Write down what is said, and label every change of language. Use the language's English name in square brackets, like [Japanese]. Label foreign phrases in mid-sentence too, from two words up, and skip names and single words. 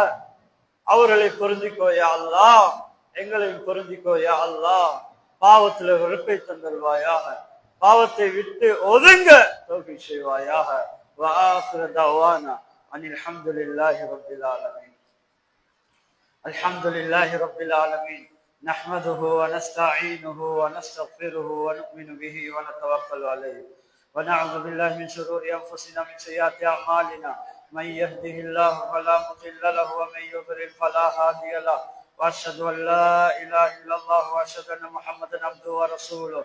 [Tamil] அவர்களை பொருந்திக்கோ [Arabic] يا الله, [Tamil] எங்களையும் பொருந்திக்கோ [Arabic] يا الله. [Tamil] பாவத்துல வெறுப்பை தந்தருவாயாக. பாவத்தை விட்டு ஒதுங்க தௌஃபீக் செய்வாயாக. [Arabic] وآخر دعوانا أن الحمد لله رب العالمين. الحمد لله رب العالمين. نحمده ونستعينه ونستغفره ونؤمن به ونتوكل عليه ونعوذ بالله من شرور انفسنا ومن سيئات اعمالنا. من يهده الله فلا مضل له ومن يضلل فلا هادي له. واشهد ان لا اله الا الله واشهد ان محمدا عبده ورسوله.